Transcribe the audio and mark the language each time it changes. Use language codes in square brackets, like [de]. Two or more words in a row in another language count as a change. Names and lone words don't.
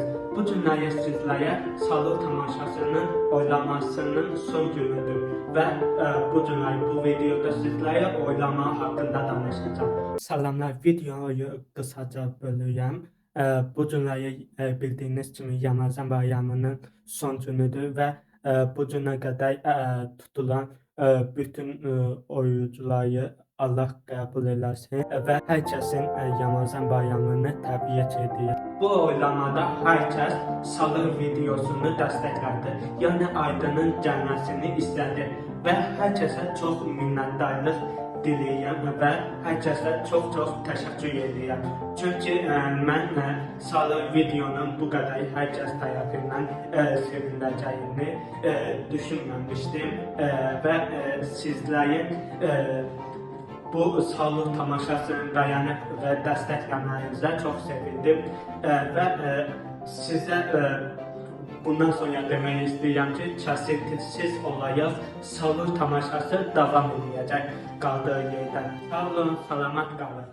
[az] Bu günləri sizlere Salur tamaşasının oylamasının son günüdür ve bu günləri bu videoda sizlere oylama hakkında danışacağım. [tr] Selamlar, videoyu kısaca bölüyorum. [az] Bu günləri bildiğiniz kimi Ramazan bayramının son günüdür ve bu günə kadar tutulan bütün oyuncuları Allah qəbul eləsin və hər kəsin Ramazan bayramını təbrik edir. Bu oylamada hər kəs Salur videosunu dəstəklədi, yəni Aydının gəlməsini istədi və hər kəsə çox minnətdarlıq diləyirəm və hər kəsə çox təşəkkür edirəm. Çünki mən Salur videonun bu qədər hər kəs tərəfindən seviləcəyini düşünməmişdim və sizlərin bu Salur tamaşasını [tr] dayanıp ve desteklemenize çok sevindim ve size bundan sonra [az] demək istəyirəm ki, kəsintisiz olaraq Salur tamaşası davam edəcək qaldığı yerdən. Sağ olun, salamat qalın.